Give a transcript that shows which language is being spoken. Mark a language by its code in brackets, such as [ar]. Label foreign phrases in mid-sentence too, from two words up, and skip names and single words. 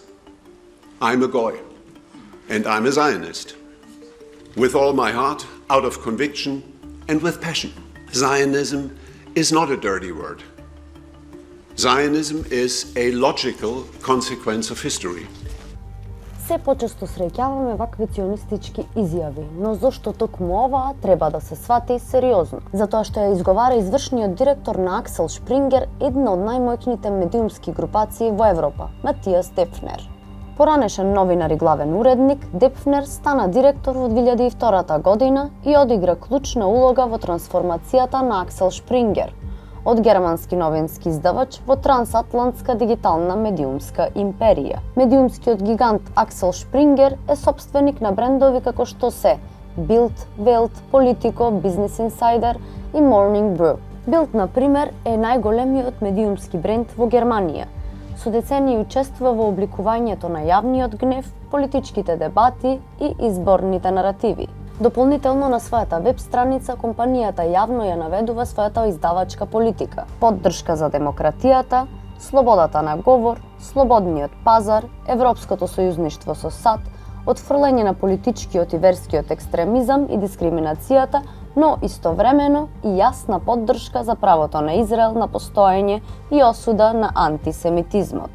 [en] I'm a Goy, and I'm a Zionist. With all my heart, out of conviction, and with passion. Zionism is not a dirty word. Zionism is a logical consequence of history. [mk] Се почесто среќаваме вакви ционистички изјави, но зошто токму оваа треба да се свати сериозно? Затоа што ја изговара извршниот директор на Аксел Шпрингер, една од најмоćните медиумски групации во Европа, Матијас Депфнер. Поранешен новинар и главен уредник, Депфнер стана директор во 2002 година и одигра клучна улога во трансформацијата на Аксел Шпрингер, од германски новински издавач во трансатлантска дигитална медиумска империја. Медиумскиот гигант Аксел Шпрингер е сопственик на брендови како што се Bild, Welt, Politico, Business Insider и Morning Brew. Bild, на пример, е најголемиот медиумски бренд во Германија. Со децении учествува во обликувањето на јавниот гнев, политичките дебати и изборните наративи. Дополнително на својата веб страница компанијата јавно ја наведува својата издавачка политика, поддршка за демократијата, слободата на говор, слободниот пазар, европското сојузништво со САД, отфрлање на политичкиот и верскиот екстремизам и дискриминацијата, но истовремено и јасна поддршка за правото на Израел на постоење и осуда на антисемитизмот.